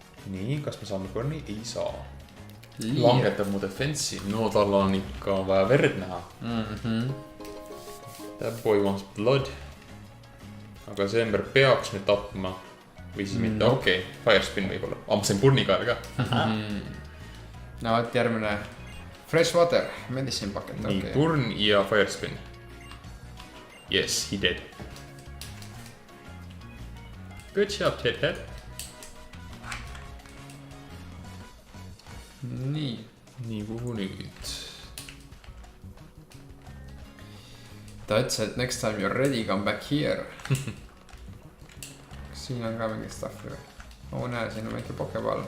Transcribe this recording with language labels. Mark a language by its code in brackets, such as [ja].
[et] Nii, kas me saame burni? Ei saa. Langetab mu defense'i. No tal on ikka vaja verd näha. [en] That boy wants blood. [et] Aga see Ember peaks nüüd tapma. Või siis mitte, okei, Firespin võib-olla. Ma sain purnikael ka. No võt järgmine. [en] Fresh water, medicine bucket. [et] Nii, purn ja Firespin. [en] Yes, he did. Good job, Ted. [et] Nii, kuhu nüüd? ta ütles, et [en] next time you're ready, come back here. [et] Kas siin on ka mingi stuff või? Näe, siin on väike pokeball.